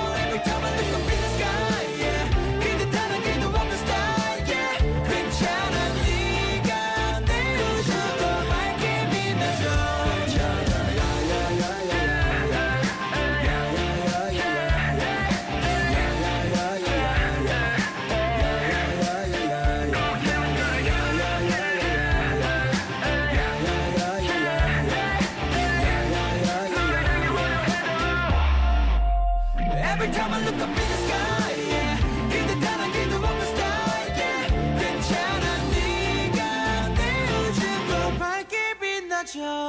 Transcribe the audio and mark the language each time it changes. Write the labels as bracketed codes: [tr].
[en] Every time I look up in the sky, yeah. [ko] 근데 다른 게도 없는 star, yeah. 괜찮아 네가 내 우주도 밝게 빛나줘. [en] Every time I look up in the sky, yeah. [ko] 근데 다른 게도 없는 star, yeah. 괜찮아 네가 내 우주도 밝게 빛나줘.